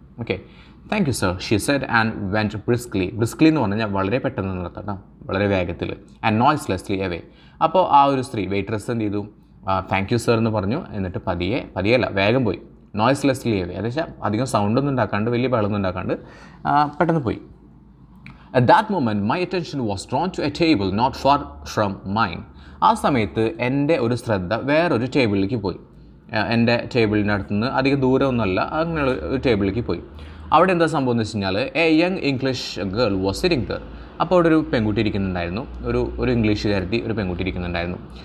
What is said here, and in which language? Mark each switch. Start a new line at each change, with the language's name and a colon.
English: Okay, thank you sir she said and went briskly.
Malayalam: ബ്രിസ്ക്ലി എന്ന് പറഞ്ഞാൽ വളരെ പെട്ടെന്ന് നടത്താം, വളരെ വേഗത്തിൽ.
English: And noiselessly away.
Malayalam: അപ്പോൾ ആ ഒരു സ്ത്രീ വെയിട്രസ് എന്ത് ചെയ്തു,
English: thank you sir
Malayalam: എന്ന് പറഞ്ഞു. എന്നിട്ട് പതിയല്ല വേഗം പോയി. നോയ്സ്ലെസ്ലി അവേ, അത് വെച്ചാൽ അധികം സൗണ്ടൊന്നും ഉണ്ടാക്കാണ്ട്, വലിയ ബഹളമൊന്നും ഉണ്ടാക്കാണ്ട് പെട്ടെന്ന് പോയി.
English: At that moment my attention was drawn to a table not far from mine.
Malayalam: ആ സമയത്ത് എൻ്റെ ഒരു ശ്രദ്ധ വേറൊരു ടേബിളിലേക്ക് പോയി. എൻ്റെ ടേബിളിൻ്റെ അടുത്തുനിന്ന് അധികം ദൂരമൊന്നുമല്ല, അങ്ങനെയുള്ള ഒരു ടേബിളിലേക്ക് പോയി. അവിടെ എന്താ സംഭവം എന്ന് വെച്ച് കഴിഞ്ഞാൽ
English: A young English girl was sitting there.
Malayalam: അപ്പോൾ അവിടെ ഒരു പെൺകുട്ടി ഇരിക്കുന്നുണ്ടായിരുന്നു, ഒരു ഇംഗ്ലീഷുകാരത്തി, ഒരു പെൺകുട്ടി ഇരിക്കുന്നുണ്ടായിരുന്നു.